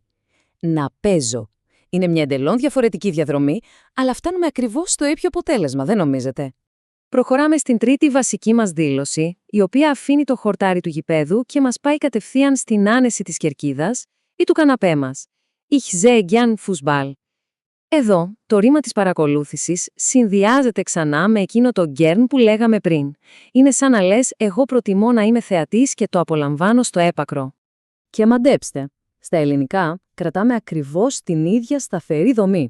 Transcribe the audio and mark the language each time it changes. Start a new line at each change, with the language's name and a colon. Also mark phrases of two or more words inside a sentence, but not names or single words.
Greek: «Να παίζω». Είναι μια εντελώς διαφορετική διαδρομή, αλλά φτάνουμε ακριβώς στο ίδιο αποτέλεσμα, δεν νομίζετε? Προχωράμε στην τρίτη βασική μας δήλωση, η οποία αφήνει το χορτάρι του γηπέδου και μας πάει κατευθείαν στην άνεση της κερκίδας ή του καναπέ μας.
German: Ich sehe gern Fußball.
Greek: Εδώ, το ρήμα της παρακολούθησης συνδυάζεται ξανά με εκείνο το gern που λέγαμε πριν. Είναι σαν να λες «εγώ προτιμώ να είμαι θεατής και το απολαμβάνω στο έπακρο». Και μαντέψτε, στα ελληνικά κρατάμε ακριβώς την ίδια σταθερή δομή.